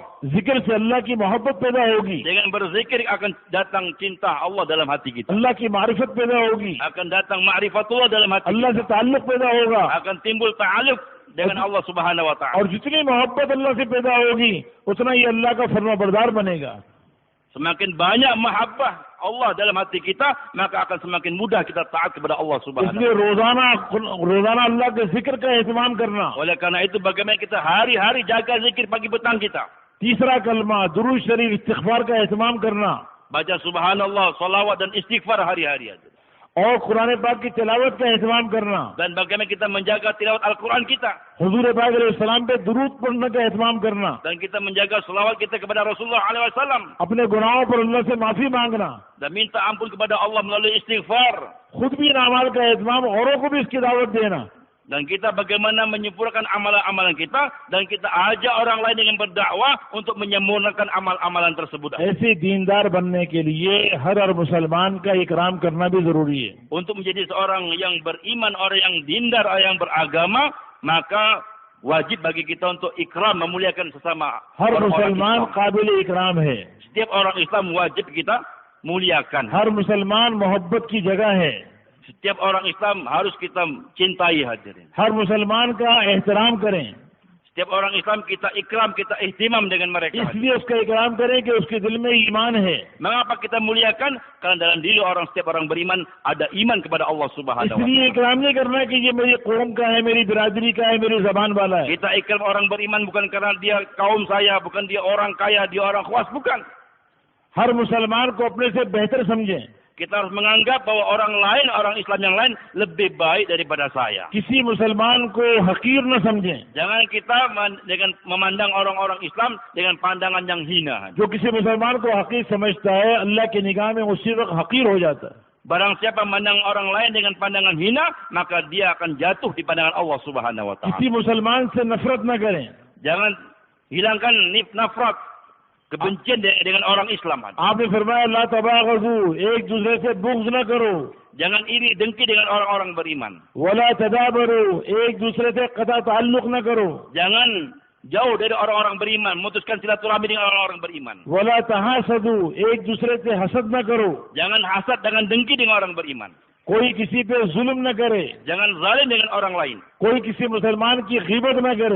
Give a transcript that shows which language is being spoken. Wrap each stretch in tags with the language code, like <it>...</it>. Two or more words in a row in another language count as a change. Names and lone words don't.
<ur>ذکر سے اللہ کی محبت پیدا ہوگی,</ur> <id>Dengan berzikir akan datang cinta Allah dalam hati kita.</id> <ur>اللہ کی معرفت پیدا ہوگی,</ur> <id>Akan datang ma'rifatullah dalam hati</id> <ur>اللہ سے</ur> <id>kita.</id> <ur>تعلق پیدا ہوگا.</ur> <id>Akan timbul ta'aluk dengan Allah</id> <ar>سبحانه وتعالى.</ar> <ur>اور جتنی محبت اللہ سے پیدا ہوگی اتنا ہی اللہ کا فرمانبردار بنے گا.</ur> <id>Semakin banyak mahabbah Allah dalam hati kita, maka akan semakin mudah kita taat kepada Allah</id> <ar>سبحانه و</ar> <ur>इसलिए</ur> <id>ta'ala.</id> <ur>روزانہ اللہ کے ذکر کا اہتمام کرنا.</ur> <id>Oleh karena itu bagaimana kita hari-hari jaga zikir pagi petang kita.</id> <ur>تیسرا کلمہ درود شریف استغفار کا اہتمام کرنا</ur> <id>Baca subhanallah, salawat dan istighfar hari-hari.</id> <ur>اور قرآن پاک کی تلاوت کا اہتمام کرنا,</ur> <id>Dan bagaimana kita menjaga tilawat Al-Quran kita.</id> <ur>حضور پاک علیہ السلام پہ درود پڑھنے کا اہتمام کرنا,</ur> <id>Dan kita menjaga selawat kita kepada Rasulullah SAW.</id> <ur>اپنے گناہوں پر اللہ سے معافی مانگنا,</ur> <id>Dan minta ampun kepada Allah melalui istighfar.</id> <ur>خود بھی ان اعمال کا اہتمام اوروں کو بھی اس کی دعوت دینا.</ur> <id>Dan kita bagaimana menyempurnakan amalan-amalan kita. Dan kita ajak orang lain dengan berdakwah untuk menyempurnakan amal-amalan tersebut.</id> <ur>ایسے دیندار بننے کے لیے ہر مسلمان کا اکرام کرنا بھی ضروری ہے.</ur> <id>Untuk menjadi seorang yang beriman, orang yang dindar, orang yang beragama, maka wajib bagi kita untuk ikram, memuliakan sesama</id> <ur>हर</ur> <id>orang-orang</id> <ur>मुसलमान</ur> <id>Islam.</id> <ur>قابل اکرام ہے,</ur> <id>Setiap orang Islam wajib kita muliakan.</id> <ur>ہر مسلمان محبت کی جگہ ہے,</ur> <id>Setiap orang Islam harus kita cintai hadirin.</id> <ur>ہر مسلمان کا احترام کریں,</ur> <id>Setiap orang Islam kita ikram, kita ihtimam dengan mereka.</id> <ur>اس لیے اس کا اکرام کریں کہ اس کے دل میں ایمان ہے.</ur> <id>Mengapa kita muliakan? Karena dalam diri setiap orang beriman ada iman kepada Allah</id> <ar>سبحانه و</ar> <ur>इसलिए</ur> <id>taala.</id> <ur>اکرام نہیں کرنا کہ یہ میری قوم کا ہے، میری برادری کا ہے، میری زبان والا ہے.</ur> <id>Kita ikram orang beriman bukan karena dia kaum saya, bukan dia orang kaya, dia orang khuas, bukan.</id> <ur>ہر مسلمان کو اپنے سے بہتر سمجھیں,</ur> <id>Kita harus menganggap bahwa orang lain, orang Islam yang lain lebih baik daripada saya.</id> <ur>کسی مسلمان کو حقیر نہ سمجھیں.</ur> <id>Jangan kita dengan memandang orang-orang Islam dengan pandangan yang hina.</id> <ur>جو کسی مسلمان کو حقیر سمجھتا ہے اللہ کی نگاہ میں اسی وقت حقیر ہو جاتا ہے.</ur> <id>Barang siapa memandang orang lain dengan pandangan hina, maka dia akan jatuh di pandangan Allah</id> <ar>سبحانه وتعالى.</ar> <ur>کسی مسلمان سے نفرت نہ کریں,</ur> <id>Jangan hilangkan nafrat, kebencian dengan orang Islam.</id> <ur>آپ نے فرمایا</ur> <ar>لا تباغضوا,</ar> <ur>ایک دوسرے سے بغض نہ کرو,</ur> <id>Jangan iri dengki dengan orang-orang beriman.</id> <ar>ولا تدابروا,</ar> <ur>ایک دوسرے سے قطع تعلق نہ کرو,</ur> <id>Jangan jauh dari orang-orang beriman, memutuskan silaturahmi dengan orang-orang beriman.</id> <ar>ولا تحاسدوا,</ar> <ur>ایک دوسرے سے حسد نہ کرو,</ur> <id>Jangan hasad dengan dengki dengan orang beriman.</id> <ur>کوئی کسی پہ ظلم نہ کرے,</ur> <id>Jangan zalim dengan orang lain.</id> <ur>کوئی کسی مسلمان کی غیبت نہ کرے.</ur>